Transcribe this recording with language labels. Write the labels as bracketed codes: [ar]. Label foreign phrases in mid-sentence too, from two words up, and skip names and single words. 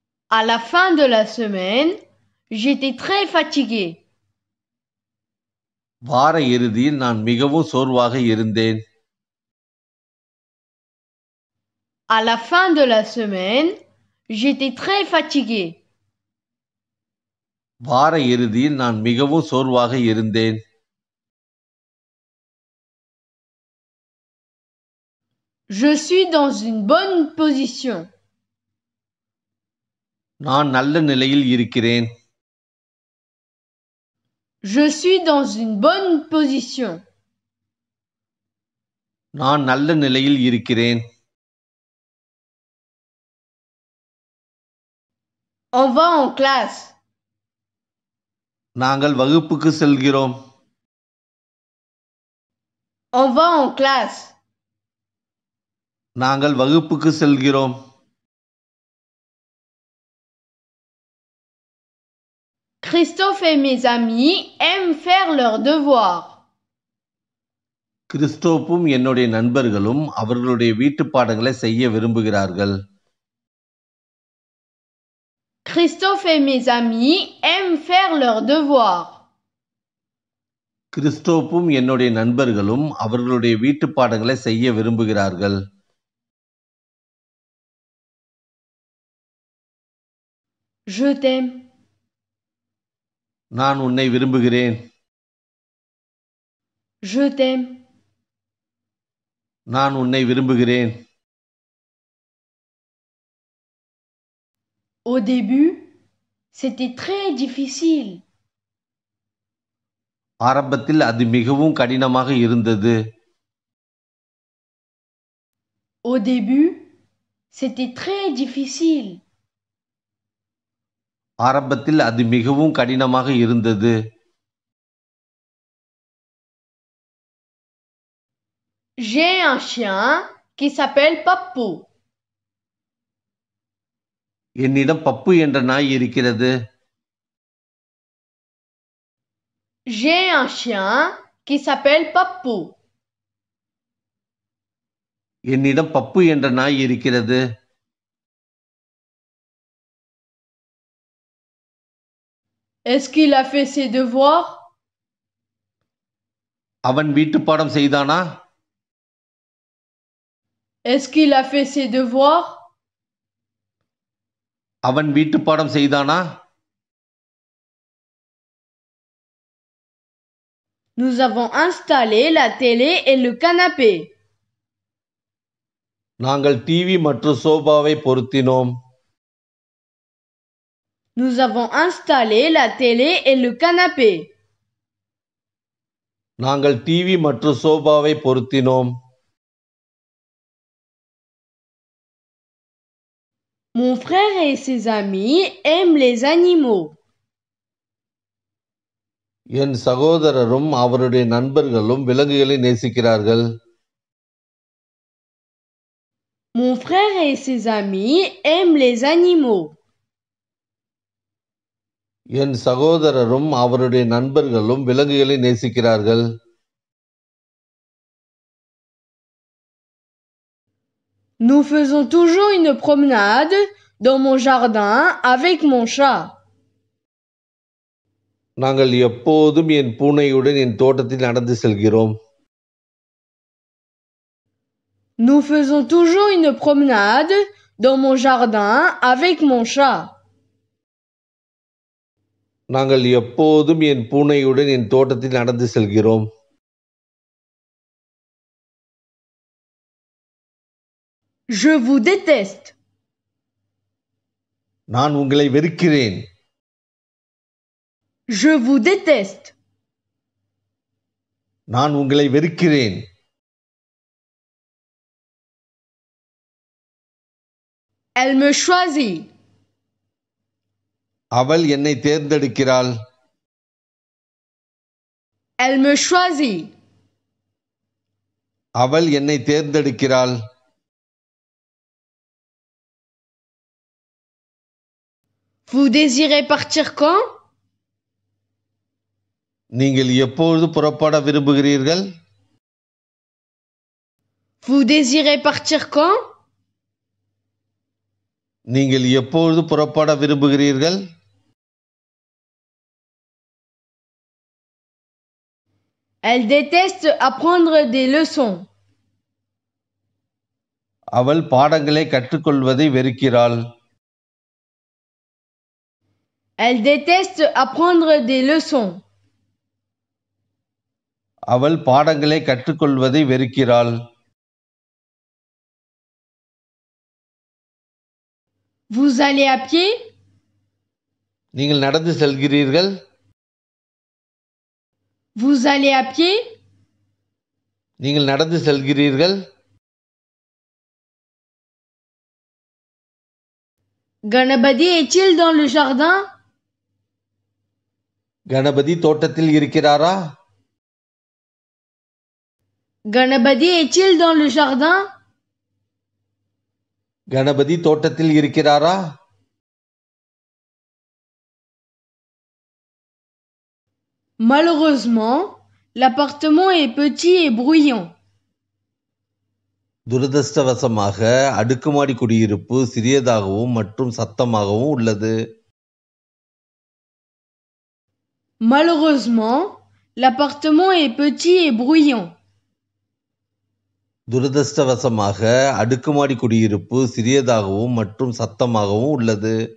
[fr] À la fin de la semaine, j'étais très fatigué. [ta] வார இறுதியில் நான் மிகவும் சோர்வாக இருந்தேன். [fr] À la fin de la semaine, j'étais très fatigué. [ta] வார இறுதியில் நான் மிகவும் சோர்வாக இருந்தேன். [fr] Je suis dans une bonne position. [ta] நான் நல்ல நிலையில் இருக்கிறேன். [fr] Je suis dans une bonne position. [ta] நான் நல்ல நிலையில் இருக்கிறேன். [fr] On va en classe. [ta] நாங்கள் வகுப்புக்கு செல்கிறோம். [fr] On va en classe. [ta] நாங்கள் வகுப்புக்கு செல்கிறோம். [fr] Christophe et mes amis aiment faire leurs devoirs. [ta] கிறிஸ்டோப்பும் என்னுடைய நண்பர்களும் அவர்களுடைய வீட்டுப் பாடங்களை செய்ய விரும்புகிறார்கள். [fr] Christophe et mes amis aiment faire leurs devoirs. [ta] கிறிஸ்டோப்பும் என்னுடைய நண்பர்களும் அவர்களுடைய வீட்டுப் பாடங்களை செய்ய விரும்புகிறார்கள். [fr] Je t'aime. [ta] நான் உன்னை விரும்புகிறேன். [fr] Je t'aime. [ta] நான் உன்னை விரும்புகிறேன். [fr] Au début, c'était très difficile. [ta] ஆரம்பத்தில் அது மிகவும் கடினமாக இருந்தது. [fr] Au début, c'était très difficile. [ta] ஆரம்பத்தில் அது மிகவும் கடினமாக இருந்தது. [fr] J'ai un chien qui s'appelle Papo. [ta] என்னிடம் பப்பு என்ற நாய் இருக்கிறது. [fr] J'ai un chien qui s'appelle Papo. [ta] என்னிடம் பப்பு என்ற நாய் இருக்கிறது. [fr] Est-ce qu'il a fait ses devoirs? [ta] அவன் வீட்டுப்பாடம் செய்தானா? [fr] Est-ce qu'il a fait ses devoirs? [ta] அவன் வீட்டுப்பாடம் செய்தானா? [fr] Nous avons installé la télé et le canapé. [ta] நாங்கள் டிவி மற்றும் சோபாவை பொருத்தினோம். [fr] Nous avons installé la télé et le canapé. [ta] நாங்கள் டிவி மற்றும் சோபாவை பொருத்தினோம். [fr] Mon frère et ses amis aiment les animaux. [ta] என் சகோதரரும் அவருடைய நண்பர்களும் விலங்குகளை நேசிக்கிறார்கள். [fr] Mon frère et ses amis aiment les animaux. [ta] என் சகோதரரும் அவருடைய நண்பர்களும் விலங்குகளை நேசிக்கிறார்கள். [fr] Nous faisons toujours une promenade dans mon jardin avec mon chat. [ta] நாங்கள் எப்போதும் என் பூனையுடன் என் தோட்டத்தில் நடந்து செல்கிறோம். [fr] Nous faisons toujours une promenade dans mon jardin avec mon chat. [ta] நாங்கள் எப்போதும் என் பூனையுடன் என் தோட்டத்தில் நடந்து செல்கிறோம். [fr] Je vous déteste. [ta] நான் உங்களை வெறுக்கிறேன். [fr] Je vous déteste. [ta] நான் உங்களை வெறுக்கிறேன். [fr] Elle me choisit. [ta] அவள் என்னை தேர்ந்தெடுக்கிறாள். [fr] Elle me choisit. [ta] அவள் என்னை தேர்ந்தெடுக்கிறாள். [fr] Vous désirez partir quand? [ta] நீங்கள் எப்பொழுது புறப்பட விரும்புகிறீர்கள்? [fr] Vous désirez partir quand? [ta] நீங்கள் எப்பொழுது புறப்பட விரும்புகிறீர்கள்? [fr] Elle déteste apprendre des leçons. [ta] அவள் பாடங்களை கற்றுக்கொள்வதை வெறுக்கிறாள். [fr] Elle déteste apprendre des leçons. [ta] அவள் பாடங்களை கற்றுக்கொள்வதை வெறுக்கிறாள். [fr] Vous allez à pied? [ta] நீங்கள் நடந்து செல்கிறீர்கள்? [fr] Vous allez à pied? [ta] நீங்கள் நடந்து செல்கிறீர்கள்? [fr] Ganapati est-il dans le jardin? [ta] கணபதி தோட்டத்தில் இருக்கிறாரா? [fr] Ganapati est-il dans le jardin? [ta] கணபதி தோட்டத்தில் இருக்கிறாரா? [fr] Malheureusement, l'appartement est petit et bruyant. [ta] துரதிர்ஷ்டவசமாக அடுக்குமாடி குடியிருப்பு சிறியதாகவும் மற்றும் சத்தமாகவும் உள்ளது. [fr] Malheureusement, l'appartement est petit et bruyant. [ta] துரதிர்ஷ்டவசமாக அடுக்குமாடி குடியிருப்பு சிறியதாகவும் மற்றும் சத்தமாகவும் உள்ளது.